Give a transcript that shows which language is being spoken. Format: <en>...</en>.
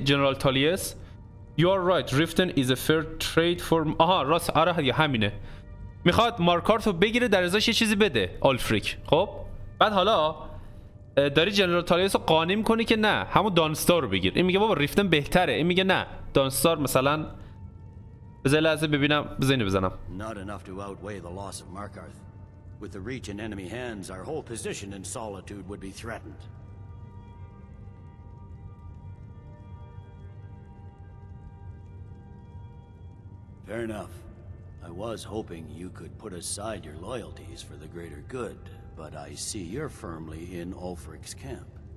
<en>general Tullius You are right Riften is a fair trade for</en> <fa>آها راست آره همینه. میخواد مارکارت رو بگیره در ازاش یه چیزی بده آلفریک. خب بعد حالا داری جنرال تالیوس رو قانع میکنی که نه همون دانستار رو بگیر. این میگه بابا ریفتن بهتره. این میگه نه دانستار مثلا بذار لحظه ببینم بزنی بزنم.</fa> <en>Not enough to outweigh the loss of Markarth. With the reach in enemy hands, our whole position in Solitude would be threatened. Fair enough. I was hoping you could put aside your loyalties for the greater good, but I see you're firmly in Ulfric's camp.</en>